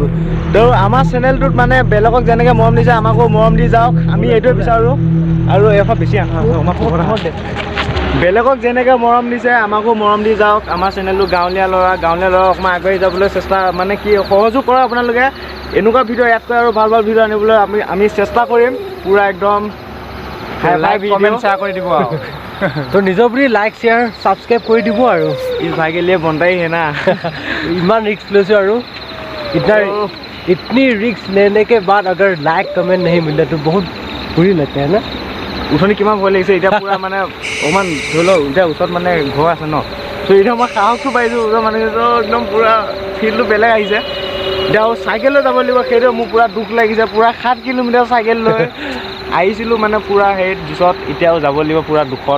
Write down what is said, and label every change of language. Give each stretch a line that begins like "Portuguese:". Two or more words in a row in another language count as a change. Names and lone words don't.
Assamese: তো আমাৰ চেনেলটোত মানে বেলেগক যেনেকৈ মৰম দিছে আমাকো মৰম দি যাওক আমি এইটোৱে বিচাৰোঁ আৰু এশ বেছি বেলেগক যেনেকৈ মৰম দিছে আমাকো মৰম দি যাওক আমাৰ চেনেলটো গাঁৱলীয়া ল'ৰা অকণমান আগবাঢ়ি যাবলৈ চেষ্টা মানে কি সহযোগ কৰক আপোনালোকে এনেকুৱা ভিডিঅ' ইয়াতকৈ আৰু ভাল ভিডিঅ' আনিবলৈ আমি চেষ্টা কৰিম পূৰা একদম
English: comment share
Assamese: কৰি দিব আৰু তো নিজৰ বুলি
English: like share subscribe
Assamese: কৰি দিব আৰু
Hindi: इस भाई के लिए बनता ही है ना
Assamese: ইমান ৰিস্ক লৈছোঁ আৰু
Hindi: इतनी रिस्क लेने के बाद अगर
English: like comment
Hindi: नहीं मिले तो बहुत बुरी लगता है ना
Assamese: উঠনি কিমান ভয় লাগিছে এতিয়া পূৰা মানে অকণমান ধৰি লওক এতিয়া ওচৰত মানে ঘৰ আছে ন ত' এতিয়া মই সাহসটো পাইছোঁ ওচৰ মানুহটো একদম পূৰা ফিল্ডটো বেলেগ আহিছে এতিয়া আৰু চাইকেল লৈ যাব লাগিব সেইটো মোৰ পূৰা দুখ লাগিছে পূৰা 7 কিলোমিটাৰ চাইকেল লৈ আহিছিলোঁ মানে পূৰা সেই দিশত এতিয়াও যাব লাগিব পূৰা দুখত